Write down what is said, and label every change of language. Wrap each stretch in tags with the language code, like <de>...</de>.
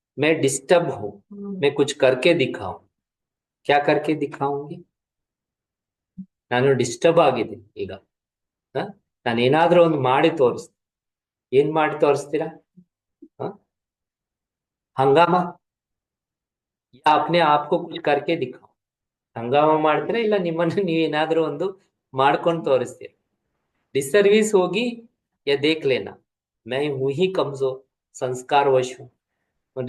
<hi>मैं डिस्टर्ब हूं, मैं कुछ करके दिखाऊं. क्या करके दिखाऊंगी?</hi> <kn>ನಾನು ಡಿಸ್ಟರ್ಬ್ ಆಗಿದ್ದೀನಿ ಈಗ, ನಾನು ಏನಾದ್ರೂ ಒಂದು ಮಾಡಿ ತೋರಿಸ್ತೀನಿ. ಏನ್ ಮಾಡಿ ತೋರಿಸ್ತೀರಾ?</kn> <hi>ಹಂಗಾಮ, या अपने आप को कुछ करके दिखाओ.</hi> <kn>ಹಂಗಾಮ ಮಾಡ್ತೀರಾ ಇಲ್ಲ ನಿಮ್ಮನ್ನು ನೀವೇನಾದ್ರೂ ಒಂದು ಮಾಡ್ಕೊಂಡು ತೋರಿಸ್ತೀರ.</kn> <hi>डिसर्विस होगी या देख लेना, मैं हूं ही कमजोर, संस्कार वश हूं.</hi>